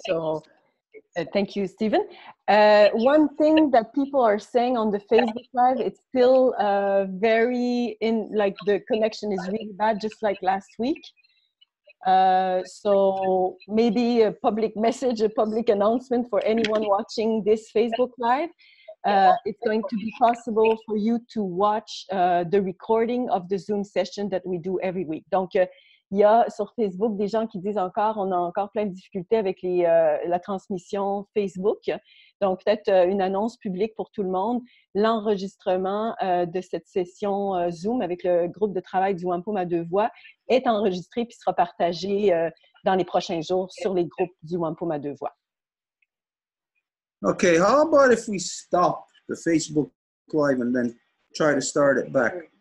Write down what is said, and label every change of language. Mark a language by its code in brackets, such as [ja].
[en] So thank you, Stephen. One thing that people are saying on the Facebook Live, it's still like the connection is really bad, just like last week. So maybe a public message, a public announcement for anyone watching this Facebook Live. It's going to be possible for you to watch the recording of the Zoom session that we do every week. [fr] Donc, il y a sur Facebook des gens qui disent encore, on a encore plein de difficultés avec la transmission Facebook. Donc, peut-être une annonce publique pour tout le monde. L'enregistrement de cette session Zoom avec le groupe de travail du Wampum à Deux Voies est enregistré puis sera partagé dans les prochains jours sur les groupes du Wampum à Deux Voies. [en] Okay, how about if we stop the Facebook Live and then try to start it back?